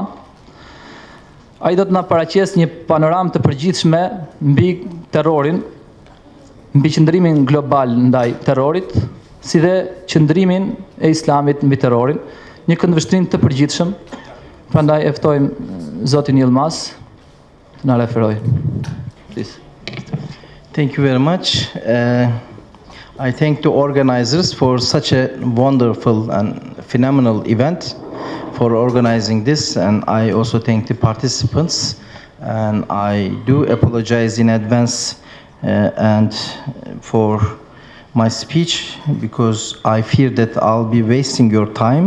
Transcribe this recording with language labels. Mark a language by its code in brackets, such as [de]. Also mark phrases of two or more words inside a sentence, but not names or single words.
[sq] Ai do të na paraqes një panoramë të përgjithshme mbi terrorin, mbi qëndrimin global ndaj terrorit, si dhe qëndrimin e Islamit mbi terrorin, një këndvështrim të përgjithshëm. Prandaj e ftojmë zotin Yilmaz të na referojë. [en] Please. Thank you very much. I thank the organizers for such a wonderful and phenomenal event, for organizing this, and I also thank the participants, and I do apologize in advance and for my speech, because I fear that I'll be wasting your time.